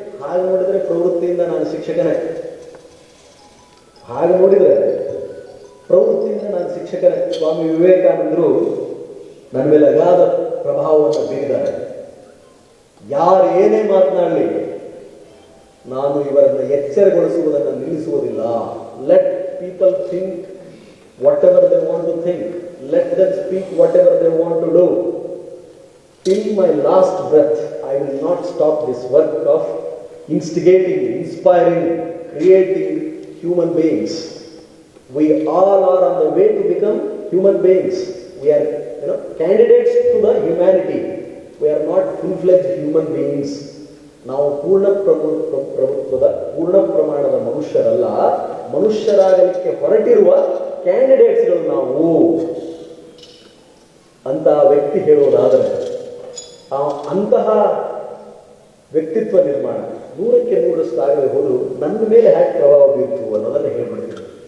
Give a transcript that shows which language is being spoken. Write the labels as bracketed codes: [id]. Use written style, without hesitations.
[kn] ಹಾಗೆ ನೋಡಿದರೆ ಪ್ರವೃತ್ತಿಯಿಂದ ನಾನು ಶಿಕ್ಷಕನೇ, ಹಾಗೆ ನೋಡಿದರೆ ಪ್ರವೃತ್ತಿಯಿಂದ ನಾನು ಶಿಕ್ಷಕನೇ. ಸ್ವಾಮಿ ವಿವೇಕಾನಂದರು ನನ್ನ ಮೇಲೆ ಅಗಾಧ ಪ್ರಭಾವವನ್ನು ಬೀರಿದ್ದಾರೆ. ಯಾರು ಏನೇ ಮಾತನಾಡಲಿ ನಾನು ಇವರನ್ನು ಎಚ್ಚರಗೊಳಿಸುವುದನ್ನು ನಿಲ್ಲಿಸುವುದಿಲ್ಲ. [en] Let people think whatever they want to think, let them speak whatever they want to do. Till my last breath I will not stop this work of instigating, inspiring, creating human beings. We all are on the way to become human beings. We are candidates to the humanity. We are not full-fledged human beings. [kn] ನಾವು ಪೂರ್ಣ ಪ್ರಭುತ್ವದ ಪೂರ್ಣ ಪ್ರಮಾಣದ ಮನುಷ್ಯರಲ್ಲ, ಮನುಷ್ಯರಾಗಲಿಕ್ಕೆ ಹೊರಟಿರುವ ಕ್ಯಾಂಡಿಡೇಟ್ಸ್ಗಳು ನಾವು ಅಂತ ವ್ಯಕ್ತಿ ಹೇಳೋದಾದರೆ, ಅಂತಹ ವ್ಯಕ್ತಿತ್ವ ನಿರ್ಮಾಣ 100ಕ್ಕೆ 100ರಷ್ಟು ಆಗದೆ ಹೋದರೂ ನನ್ನ ಮೇಲೆ ಹ್ಯಾಕ್ ಪ್ರಭಾವ ಬೀರ್ತು ಅನ್ನೋದನ್ನು ಹೇಳ್ಬಿಡ್ತೀನಿ.